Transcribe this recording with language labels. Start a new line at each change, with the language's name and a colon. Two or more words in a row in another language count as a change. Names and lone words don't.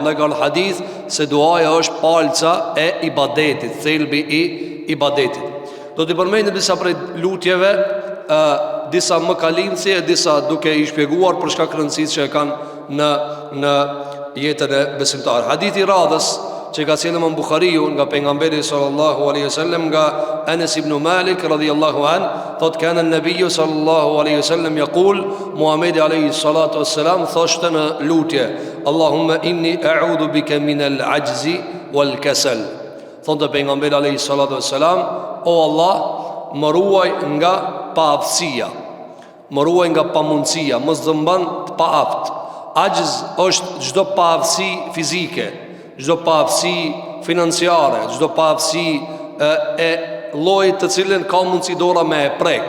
Albanian: Në ka hadith se duaja është palca e ibadetit, thelbi i ibadetit. Do t'i përmendim disa prej lutjeve, disa më kalimsi e disa duke i shpjeguar për shkak rëndësisë që e kanë në jetën e besimtar. Hadithi radhës që ka thënë Imam Buhariu nga pejgamberi
Arabic: صلى الله عليه وسلم,
Albanian: nga Anas ibn Malik
Arabic: رضي الله عن,
Albanian: thot
Arabic: كان النبي صلى الله عليه وسلم يقول,
Albanian: Muhamedi
Arabic: عليه الصلاة والسلام
Albanian: thoshte në lutje,
Arabic: اللهم إني أعوذ بك من العجز والكسل.
Albanian: Thot pejgamberi
Arabic: عليه الصلاة والسلام,
Albanian: o Allah, më ruaj nga paaftësia, më ruaj nga pamundësia, mos zëmban të paaft. Ajz është çdo paaftësi fizike, çdo paaftësi financiare, çdo paaftësi e llojit të cilën ka mundësi dora me e prek.